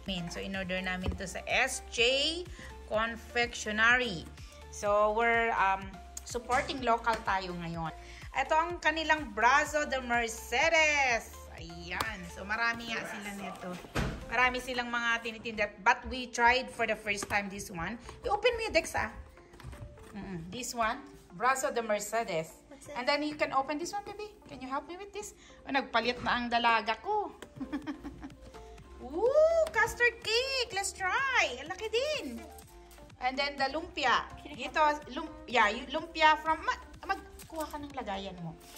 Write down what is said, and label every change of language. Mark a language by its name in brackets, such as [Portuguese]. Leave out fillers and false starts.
[Filipino] So, in-order namin to sa SJ Confectionery. [English] So, we're supporting local [Filipino] tayo ngayon. Ito ang kanilang Brazo de Mercedes. Ayan. So, marami nga sila nito. Marami silang mga tinitinda. [English] But we tried for the first time this one. [Filipino] I-open mo yung Dexa. [English] This one. Brazo de Mercedes. And then you can open this one, baby. Can you help me with this? [Filipino] Oh, nagpalit na ang dalaga ko. [English] Ooh, custard cake. Let's try. [Filipino] Ang laki din. [English] And then the lumpia. Ito, lumpia from... [Filipino] Magkuha ka ng lagayan mo.